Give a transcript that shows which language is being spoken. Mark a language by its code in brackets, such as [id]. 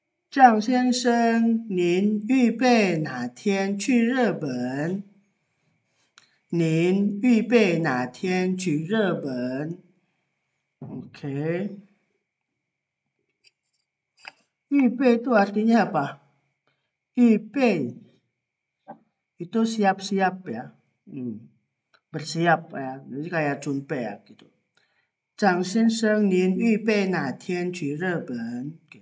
[zh] 张先生，您预备哪天去日本？您预备哪天去日本 ？Oke. [id] 预备itu artinya apa? 预备 itu siap-siap ya. Bersiap ya. Jadi kayak junpe ya gitu. [zh] 张先生，您预备哪天去日本？